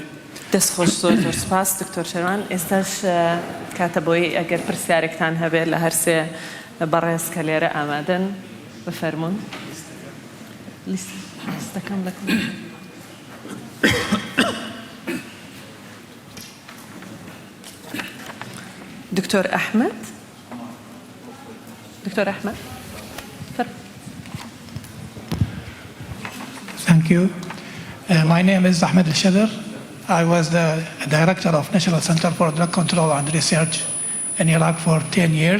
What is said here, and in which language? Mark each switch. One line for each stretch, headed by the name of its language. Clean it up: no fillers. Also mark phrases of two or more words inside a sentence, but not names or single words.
Central Kurdish: دەستخۆش زۆر سپاس دکتۆر شەروان ئێستاش کاتە بۆی ئەگەر پرسیارێکتان هەبێت لە هەرسێ بەڕێز کە لێرە ئامادەن بفەرمون لیستەکەم لەکەم دکتۆر ئەحمەد
English: Thank you. My name is Ahmed Al-Shadr. I was the director of National Center for Drug Control and Research in Iraq for 10 years.